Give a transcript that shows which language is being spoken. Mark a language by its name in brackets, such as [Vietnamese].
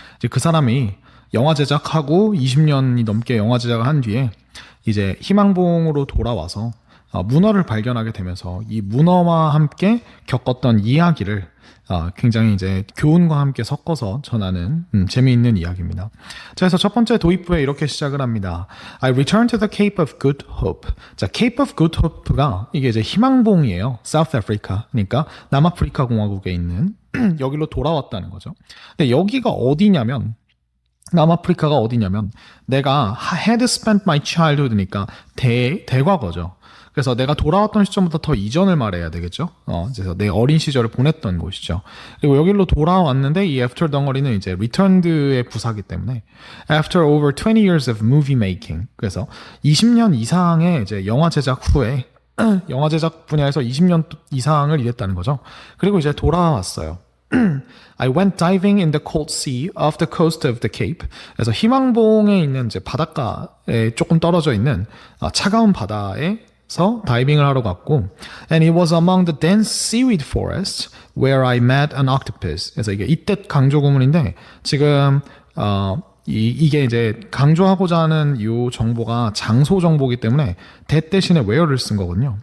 [Korean] 이제 그 사람이 영화 제작하고 20년이 넘게 영화 제작을 한 뒤에 이제 희망봉으로 돌아와서 문어를 발견하게 되면서 이 문어와 함께 겪었던 이야기를 굉장히 이제 교훈과 함께 섞어서 전하는 재미있는 이야기입니다. 자, 그래서 첫 번째 도입부에 이렇게 시작을 합니다. [English] I return to the Cape of Good Hope. [Korean] 자, Cape of Good Hope가 이게 이제 희망봉이에요. [English] South Africa. [Korean] 그러니까 남아프리카 공화국에 있는 여기로 돌아왔다는 거죠. 근데 여기가 어디냐면 남아프리카가 어디냐면 내가 [English] had spent my childhood [Korean] 니까 대과거죠. 그래서 내가 돌아왔던 시점보다 더 이전을 말해야 되겠죠. 그래서 내 어린 시절을 보냈던 곳이죠. 그리고 여기로 돌아왔는데 이 after 덩어리는 이제 returned의 부사기 때문에 [English] after over 20 years of movie making. [Korean] 그래서 20년 이상의 이제 영화 제작 후에 영화 제작 분야에서 20년 이상을 일했다는 거죠. 그리고 이제 돌아왔어요. [English] I went diving in the cold sea off the coast of the Cape. [Korean] 그래서 희망봉에 있는 이제 바닷가에 조금 떨어져 있는 차가운 바다에서 다이빙을 하러 갔고, [English] and it was among the dense seaweed forests where I met an octopus. [Korean] 그래서 이게 이때 강조 구문인데 지금 이게 이제 강조하고자 하는 이 정보가 장소 정보이기 때문에 that 대신에 where를 쓴 거거든요.